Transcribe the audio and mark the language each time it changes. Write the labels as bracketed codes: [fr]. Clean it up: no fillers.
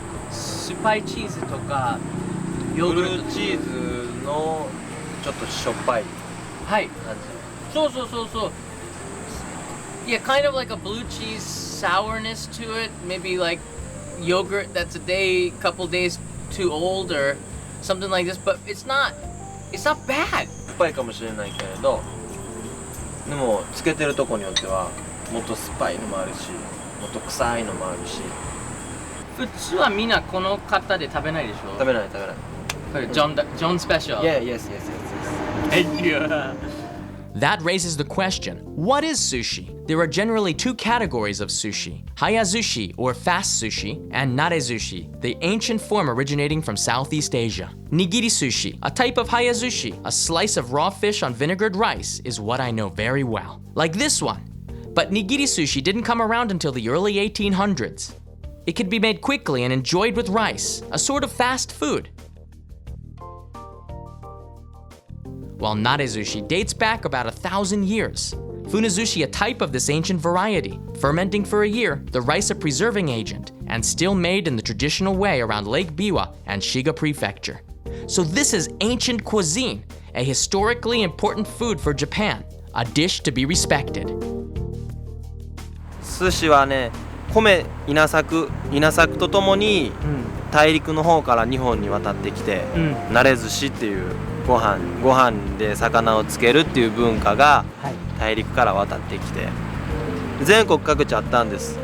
[ja] 酸っぱいチーズとかヨーグルトチーズのちょっとしょっぱいはい。感じ。そうそうそうそう。 [en] Yeah, kind of like a blue cheese sourness to it. Maybe like yogurt that's couple days too old or something like this. But it's not bad. [ja] 酸っぱいかもしれないけれど、でもつけてるとこによってはもっと酸っぱいのもあるし、もっと臭いのもあるし。普通はみんなこの型で食べないでしょ。食べない食べない。これジョンスペシャル。 [en] Yeah, yes. Thank you. That raises the question, what is sushi? There are generally 2 categories of sushi, Hayazushi or fast sushi, and Narezushi, the ancient form originating from Southeast Asia. Nigiri sushi, a type of Hayazushi, a slice of raw fish on vinegared rice, is what I know very well. Like this one. But nigiri sushi didn't come around until the early 1800s. It could be made quickly and enjoyed with rice, a sort of fast food. While Narezushi dates back about 1,000 years. Funazushi, a type of this ancient variety, fermenting for a year, the rice a preserving agent, and still made in the traditional way around Lake Biwa and Shiga Prefecture. So this is ancient cuisine, a historically important food for Japan, a dish to be respected. [ja] 寿司はね、米稲作とともに大陸の方から日本に渡ってきて、ナレ寿司っていうご飯で魚をつけるっていう文化が大陸から渡ってきて、全国各地あったんです。